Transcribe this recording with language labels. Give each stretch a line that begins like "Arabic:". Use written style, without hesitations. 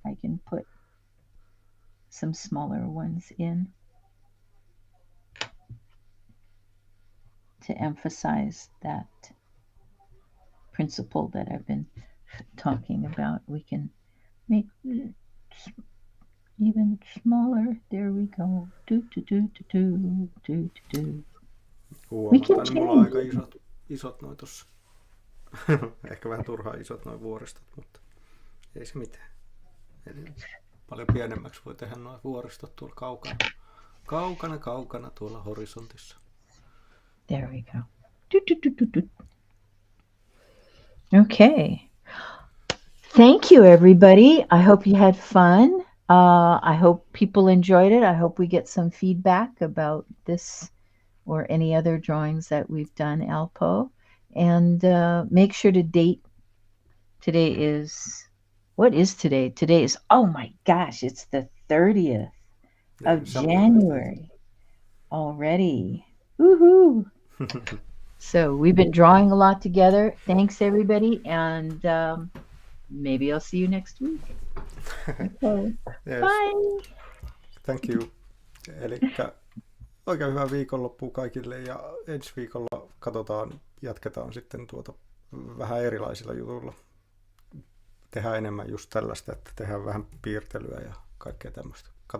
English: I can put some smaller ones in to emphasize that principle that I've been talking about. We can make it even smaller. There we go. Do do do do do do do. We can
Finnish: Huomataan, niin mulla on
English: change
Finnish: aika
English: it.
Finnish: isot noin tossa. Ehkä vähän turhaan isot noin vuoristot, mutta ei se mitään. Eli paljon pienemmäksi voi tehdä noin vuoristot tuolla kaukana tuolla horisontissa.
English: There we go. Do, do, do, do, do. Okay. Thank you, everybody. I hope you had fun. I hope people enjoyed it. I hope we get some feedback about this or any other drawings that we've done, Alpo. And make sure to date. Today is, what is today? Today is, oh my gosh, it's the 30th of January already. Woohoo! So we've been drawing a lot together. Thanks, everybody. And maybe I'll see you next week. Okay. Yes. Bye. Thank you.
Finnish: Elikkä oikein hyvää viikonloppua kaikille ja ensi viikolla jatketaan sitten vähän erilaisilla jutuilla. Tehdään enemmän just tällaista, että tehdään vähän piirtelyä ja kaikkea tämmöistä.